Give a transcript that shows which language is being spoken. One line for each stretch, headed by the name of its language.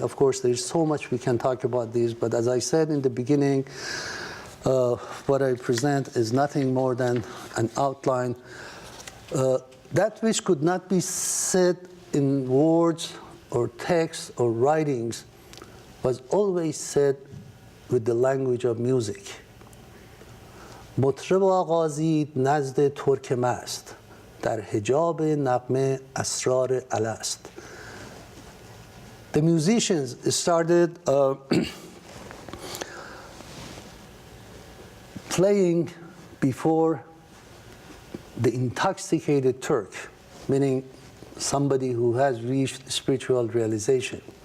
English: Of course, there's so much we can talk about these, but as I said in the beginning, what I present is nothing more than an outline. That which could not be said in words or text or writings was always said with the language of music.
Persian: مطرب آغازید نزد ترک مست در حجاب نغمه اسرار الست.
English: The musicians started playing before the intoxicated Turk, meaning somebody who has reached spiritual realization.